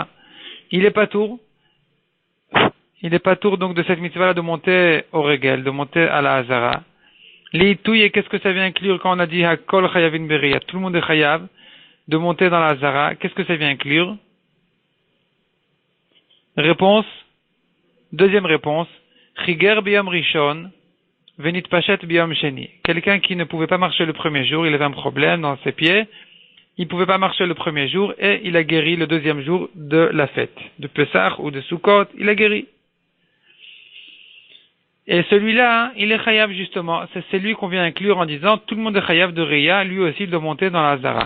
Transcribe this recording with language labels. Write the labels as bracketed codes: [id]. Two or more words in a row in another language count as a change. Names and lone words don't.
[fr] Il est patour donc de cette mitzvah-là de monter au Regel, de monter à la Hazara. L'Itouye, qu'est-ce que ça vient inclure quand on a dit [he] הכל חייבין בראיה? [fr] Tout le monde est chayav de monter dans la Hazara. Qu'est-ce que ça vient inclure? Réponse. Deuxième réponse. [he] חיגר ביום ראשון. ונתפשט ביום שני. [fr] Quelqu'un qui ne pouvait pas marcher le premier jour, il avait un problème dans ses pieds, il pouvait pas marcher le premier jour et il a guéri le 2e jour de la fête. De Pessah ou de Sukkot, il a guéri. Et celui-là, hein, il est chayav justement. C'est celui qu'on vient inclure en disant tout le monde est chayav de Reya, lui aussi il doit monter dans la Hazara.